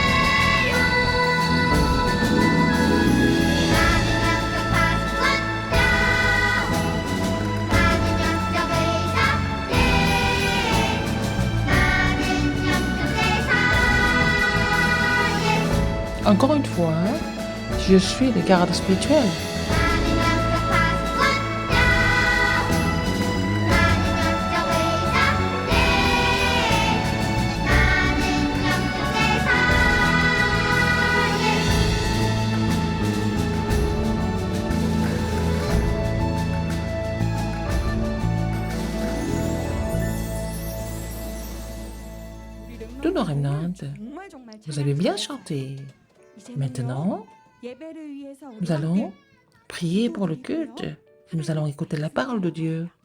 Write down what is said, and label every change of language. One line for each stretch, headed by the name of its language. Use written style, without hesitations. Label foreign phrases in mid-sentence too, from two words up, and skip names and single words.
Korean: 나는 영적 파수꾼 야후. 나는 영적 의사 예. 나는 영적 대사 예.
French: Encore une fois, je suis le garde spirituel.
Korean: 나는 영적 파수꾼 야후. 나는 영적 의사 예. 나는 영적 대사 예.
French: Tous nos remnants, vous avez bien chanté. Maintenant, nous allons prier pour le culte et nous allons écouter la parole de Dieu.